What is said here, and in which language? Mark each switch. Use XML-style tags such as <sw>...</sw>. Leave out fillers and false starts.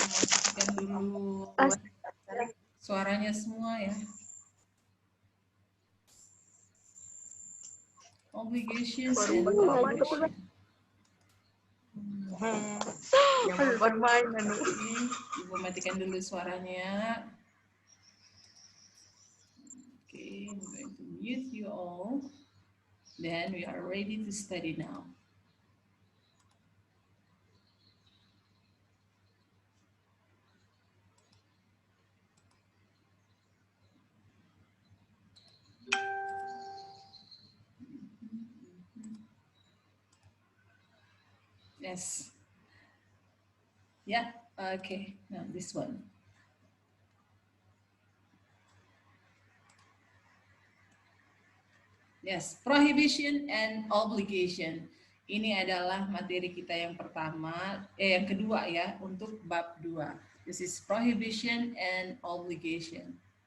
<id>Matikan dulu suaranya semua ya.</id> <en>Obligations and obligation.</en> <id>Yang bermain Ibu matikan dulu suaranya.</id> <en>Okay, I'm going to mute you all. Then we are ready to study now. Yes. Yeah, okay. Now this one. Yes, prohibition and obligation.</en> <id>Ini adalah materi kita yang pertama, yang kedua ya, untuk bab 2.</id> <en>This is prohibition and obligation.</en>